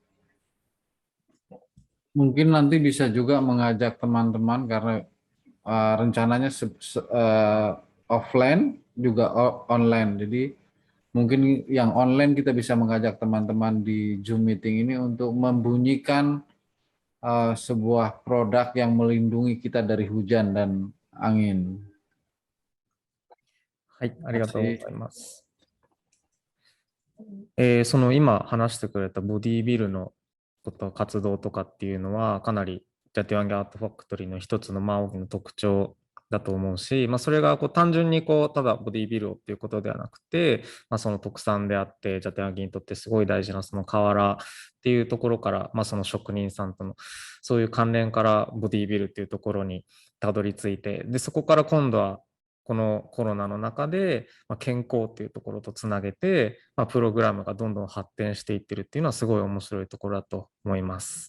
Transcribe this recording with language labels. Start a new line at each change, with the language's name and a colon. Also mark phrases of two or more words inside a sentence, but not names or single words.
Indonesian: Mungkin nanti bisa juga mengajak teman-teman karena rencananya offline juga online. Jadi mungkin yang online kita bisa mengajak teman-teman di Zoom meeting ini untuk membunyikan sebuah produk yang melindungi kita dari hujan dan angin.
Japanese: はい、あり
Indonesian: Terima
Japanese: がとうご
Indonesian: kasih.
Japanese: ざいます。その今話してくれたボディービルのこと活動とかっていうのはかなりジャティワンギアートファクトリーの一つの大きな特徴だと思うし、それが単純にただボディービルをっていうことではなくて、その特産であってジャティワンギにとってすごい大事なその瓦っていうところから、その職人さんとのそういう関連からボディービルっていうところにたどり着いて、でそこから今度はこのコロナの中で、健康っていうところとつなげて、プログラムがどんどん発展していってるっていうのはすごい面白いところだと思います。